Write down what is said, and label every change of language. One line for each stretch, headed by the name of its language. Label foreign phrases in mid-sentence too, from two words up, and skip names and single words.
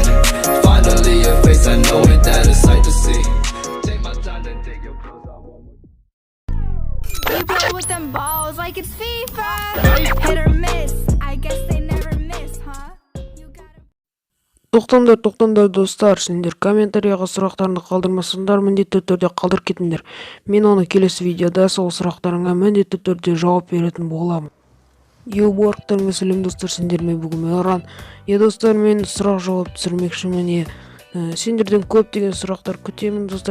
English: Finally your face, I know it, that a sight to see. Take my time to take your clothes off. You play with them balls like it's FIFA. Hit or miss, I guess they never miss, huh? You gotta...
Kazakh: Тоқтаңдар достар, сендер комментарияға сұрақтарыңды қалдырмасаңдар, міндетті түрде қалдырып кетіңдер. Мен оны келесі видеода сол сұрақтарыңа міндетті түрде жауап беретін боламын. Еуборықтарыңа сәлем достар, сендермен бүгін Мейран. Достар, мен сұрақ жауап түсірмекшімін. Сендерден көптеген сұрақтар күтемін достар.